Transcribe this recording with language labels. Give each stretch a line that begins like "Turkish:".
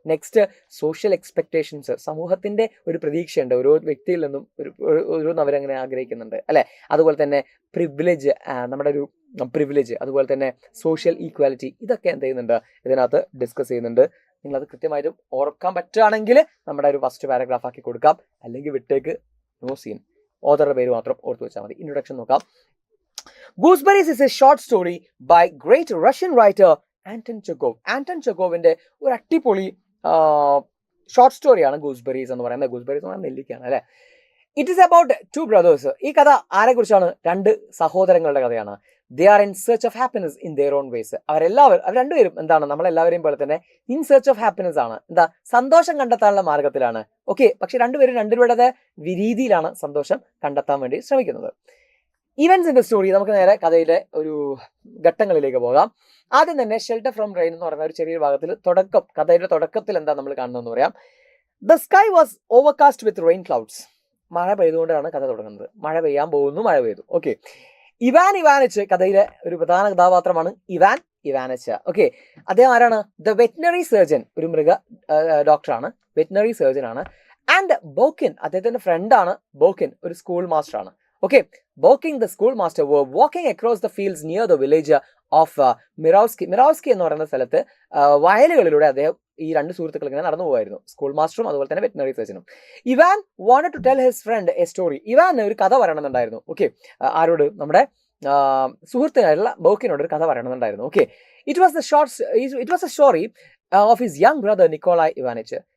Malayalam: Next social expectations, സമൂഹത്തിന്റെ ഒരു പ്രതീക്ഷയുണ്ട് ഓരോ വ്യക്തിയിൽ നിന്നും, ഓരോന്ന് അവരങ്ങനെ ആഗ്രഹിക്കുന്നുണ്ട് അല്ലെ. അതുപോലെ തന്നെ പ്രിവിലേജ്, നമ്മുടെ ഒരു പ്രിവിലേജ്, അതുപോലെ തന്നെ സോഷ്യൽ ഈക്വാലിറ്റി, ഇതൊക്കെ എന്ത് ചെയ്യുന്നുണ്ട്, ഇതിനകത്ത് ഡിസ്കസ് ചെയ്യുന്നുണ്ട്. നിങ്ങളത് കൃത്യമായിട്ടും ഓർക്കാൻ പറ്റുകയാണെങ്കിൽ നമ്മുടെ ഒരു ഫസ്റ്റ് പാരഗ്രാഫ് ആക്കി കൊടുക്കാം, അല്ലെങ്കിൽ വിട്ടേക്ക്, നോ സീൻ. ഓതറുടെ പേര് മാത്രം ഓർത്തു വെച്ചാൽ മതി. ഇൻട്രൊഡക്ഷൻ നോക്കാം.
English: Gooseberries is a short story by great Russian writer Anton Chekhov.
Malayalam: Anton ചെക്കോവിന്റെ ഒരു അടിപൊളി ഷോർട്ട് സ്റ്റോറിയാണ് ഗൂസ്ബെറീസ് എന്ന് പറയുന്നത്. ഗൂസ്ബെറീസ് എന്ന് പറയുന്നത് നെല്ലിക്കയാണ് അല്ലെ.
English: It is about two brothers.
Malayalam: ഈ കഥ ആരെ കുറിച്ചാണ്? രണ്ട് സഹോദരങ്ങളുടെ കഥയാണ്.
English: They are in search of happiness in their own ways.
Malayalam: അവർ രണ്ടുപേരും എന്താണ്, നമ്മളെല്ലാവരെയും പോലെ തന്നെ
English: in search of happiness
Malayalam: ആണ്. എന്താ, സന്തോഷം കണ്ടെത്താനുള്ള മാർഗത്തിലാണ്. ഓക്കെ, പക്ഷെ രണ്ടുപേരും രണ്ടുപേരുടെ രീതിയിലാണ് സന്തോഷം കണ്ടെത്താൻ വേണ്ടി ശ്രമിക്കുന്നത്.
English: events in the story,
Malayalam: നമുക്ക് നേരെ കഥയിലെ ഒരു ഘട്ടങ്ങളിലേക്ക് പോകാം. ആദ്യം തന്നെ
English: shelter from rain
Malayalam: എന്ന് പറയുന്ന ഒരു ചെറിയൊരു ഭാഗത്തിൽ കഥയുടെ തുടക്കത്തിൽ എന്താ നമ്മൾ കാണുന്നതെന്ന് പറയാം.
English: The sky was overcast with rain clouds.
Malayalam: മഴ പെയ്തുകൊണ്ടാണ് കഥ തുടങ്ങുന്നത്. മഴ പെയ്യാൻ പോകുന്നു, മഴ പെയ്തു. ഓക്കെ, ഇവാൻ ഇവാനിച്ച് കഥയിലെ ഒരു പ്രധാന കഥാപാത്രമാണ്. ഇവാൻ ഇവാനിച്ച്, ഓക്കെ, അദ്ദേഹം ആരാണ്?
English: the veterinary surgeon,
Malayalam: ഒരു മൃഗ ഡോക്ടറാണ്, വെറ്റിനറി സർജൻ ആണ്. ആൻഡ് ബോക്കിൻ, അദ്ദേഹത്തിന്റെ ഫ്രണ്ടാണ്. ബോക്കിൻ ഒരു സ്കൂൾ മാസ്റ്റർ ആണ്.
English: Okay, Boking the schoolmaster were walking across the fields near the village of Mirovsky.
Malayalam: മിറോവ്സ്കി എന്ന് പറയുന്ന സ്ഥലത്ത് വയലുകളിലൂടെ അദ്ദേഹം ഈ രണ്ട് സുഹൃത്തുക്കൾ ഇങ്ങനെ നടന്നു പോകുമായിരുന്നു, സ്കൂൾ മാസ്റ്ററും അതുപോലെ തന്നെ veterinary സർജനും.
English: Ivan wanted to tell his friend a story.
Malayalam: Ivan ഒരു കഥ പറയണമെന്നുണ്ടായിരുന്നു. ഓക്കെ, ആരോട്? നമ്മുടെ സുഹൃത്തിനായിട്ടുള്ള ബോക്കിനോട് ഒരു കഥ പറയണമെന്നുണ്ടായിരുന്നു.
English: Okay, it was a story of his young brother Nikolai Ivanich.